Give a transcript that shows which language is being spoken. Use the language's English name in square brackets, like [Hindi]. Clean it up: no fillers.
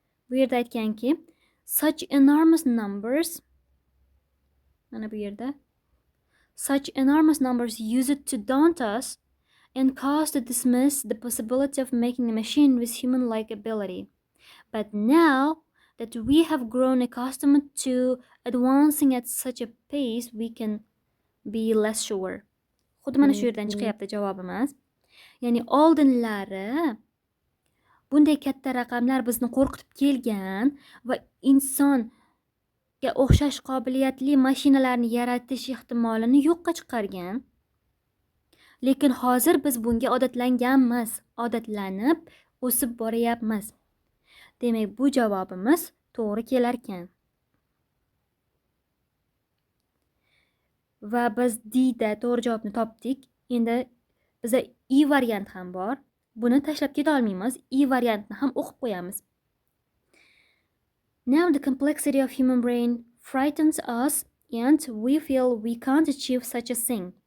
[Uzbek] Bu yerda aytganki, [English] such enormous numbers, [Uzbek] mana bu yerda [English] such enormous numbers use it to daunt us and cause to dismiss the possibility of making a machine with human-like ability. But now that we have grown accustomed to advancing at such a pace, we can be less sure. [Uzbek] Xuddi mana shu yerdan chiqyapti javobimiz. Ya'ni oldinlari bunday katta raqamlar bizni qo'rqitib kelgan va insonga o'xshash qobiliyatli mashinalarni yaratish ehtimolini yo'qqa chiqargan. Lekin hozir biz bunga odatlanganmiz, odatlanib o'sib boryapmiz. Demak, bu javobimiz to'g'ri kelar ekan. Va biz D'da to'g'ri javobni topdik. Endi bizda I variant ham bor. Buni tashlab keta olmaymiz. I variantni ham o'qib qo'yamiz. [English] Now the complexity of human brain frightens us and we feel we can't achieve such a thing.